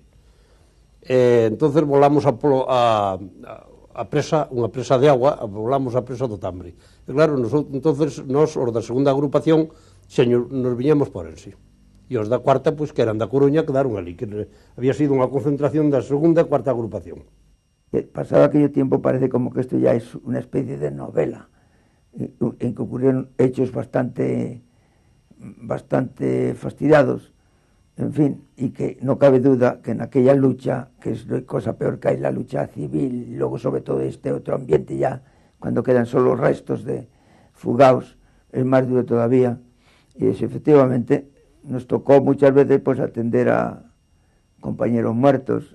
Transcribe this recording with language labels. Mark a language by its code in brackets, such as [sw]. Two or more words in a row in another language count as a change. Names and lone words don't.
[gl] Entonces volamos a presa, unha presa de agua, volamos a presa do Tambre. E claro, entonces nos, os da segunda agrupación, nos viñemos por Ensi. E os da cuarta, pois, que eran da Coruña, quedaron ali, que había sido unha concentración da segunda e cuarta agrupación. [es] Pasado aquello tiempo parece como que isto ya es unha especie de novela, en que ocurrieron hechos bastante fastidiados, en fin, y que no cabe duda que en aquella lucha, que es cosa peor que hay, la lucha civil, y luego sobre todo este otro ambiente ya, cuando quedan solo restos de fugaos, es más duro todavía, y es, efectivamente nos tocó muchas veces pues atender a compañeros muertos.